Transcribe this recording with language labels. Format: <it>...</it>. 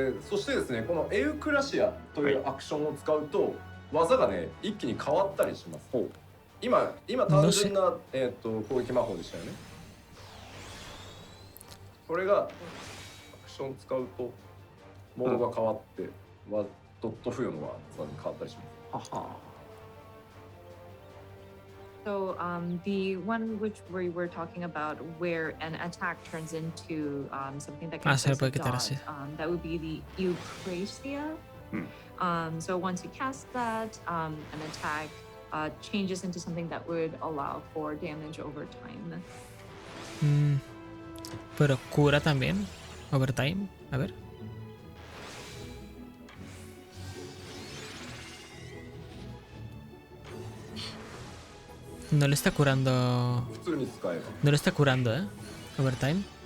<ja>そしてですね、このエウクラシアというアクションを使うと技がね一気に変わったりします。今単純な、攻撃魔法でしたよね。これがアクション使うとモードが変わってドット付与の技に変わったりします。</ja> <en>So the one which we were talking about where an attack turns into something that can that would be the Eucrasia. So once you cast that, an attack changes into something that would allow for damage over time.</en> <es>Pero cura también</es> <en>over time.</en> <es>A ver. No le está curando. No le está curando, ¿eh? Overtime.</es>